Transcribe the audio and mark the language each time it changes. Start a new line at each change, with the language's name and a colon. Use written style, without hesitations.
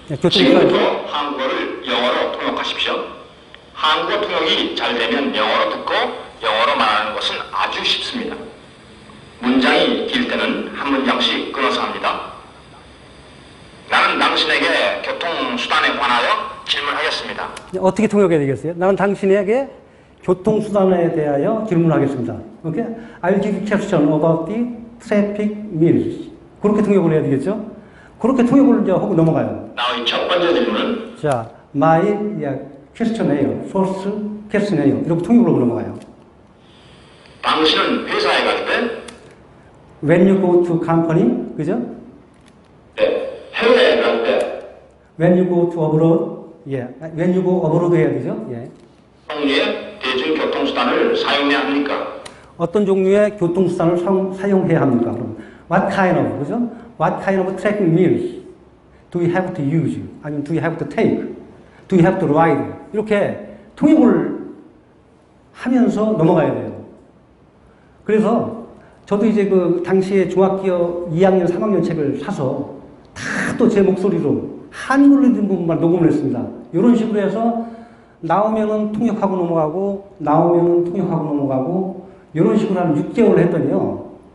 Korean: 지금부터 한국어를 영어로 통역하십시오. 한국어 통역이 잘 되면 영어로 듣고 영어로 말하는 것은 아주 쉽습니다. 문장이 길 때는 한 문장씩 끊어서 합니다. 나는 당신에게 교통수단에 관하여 질문하겠습니다. 어떻게 통역해야 되겠어요? 나는 당신에게 교통수단에 대하여 질문하겠습니다. 오케이?
English: I'll give you question about the traffic means.
Korean: 그렇게 통역을 해야 되겠죠? 그렇게 통역을 이제 하고 넘어가요. 나의 첫 번째 질문은 자, my question이에요. first question이에요. 이렇게 통역을 하고 넘어가요. 당신은 회사에 갈 때
English: When you go to company,
Korean: 그죠? 네, 해외에 갈 때
English: When you go to abroad,
Korean: 예.
English: When you go abroad
Korean: 해야 되죠? 예. 종류의 대중교통수단을 사용해야 합니까? 어떤 종류의 교통수단을 사용해야 합니까? 그럼
English: what kind of,
Korean: 그죠?
English: What kind of traffic means do you have to use?
Korean: 아니면
English: do you have to take? Do you have to ride?
Korean: 이렇게 통역을 하면서 넘어가야 돼요. 그래서 저도 이제 그 당시에 중학교 2학년, 3학년 책을 사서 다 또 제 목소리로 한글로 된 부분만 녹음을 했습니다. 이런 식으로 해서 나오면은 통역하고 넘어가고, 나오면은 통역하고 넘어가고, 이런 식으로 한 6개월을 했더니요.